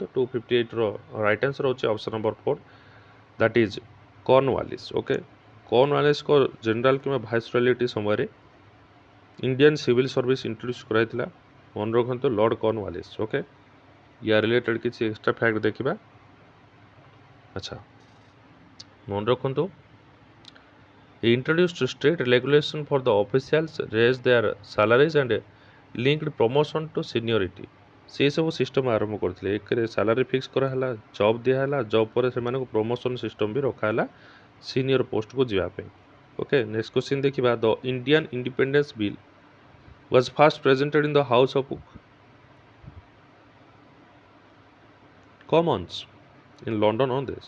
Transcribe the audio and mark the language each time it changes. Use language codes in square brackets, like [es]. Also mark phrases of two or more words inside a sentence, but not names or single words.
[en] 258ର right answer ହେଉଛି option number 4, that is Cornwallis. [or] ଓକେ, କର୍ଣ୍ଣୱାଲିସ୍ଙ୍କ ଜେନେରାଲ କିମ୍ବା ଭାଇସରୟଲିଟି ସମୟରେ [en] Indian Civil Service introduce [or] କରାଯାଇଥିଲା। ମନେ ରଖନ୍ତୁ ଲର୍ଡ଼ କର୍ଣ୍ଣୱାଲିସ୍। ଓକେ, ୟା ରିଲେଟେଡ଼୍ କିଛି [en] extra fact [or] ଦେଖିବା। ଆଚ୍ଛା, ମନେ ରଖନ୍ତୁ, [en] he introduced strict regulation for the officials, raised their salaries and linked promotion to seniority। [or] ସେ ସବୁ ସିଷ୍ଟମ୍ ଆରମ୍ଭ କରିଥିଲେ। ଏକରେ [en] salary fix [or] କରାହେଲା, ଜବ୍ ଦିଆହେଲା, ଜବ୍ ପରେ ସେମାନଙ୍କୁ [en] promotion system [or] ବି ରଖାହେଲା [en] senior post [or] ଯିବା ପାଇଁ। [en] okay, next question ଦେଖିବା, the Indian Independence Bill was first presented in the House of Commons in London on this.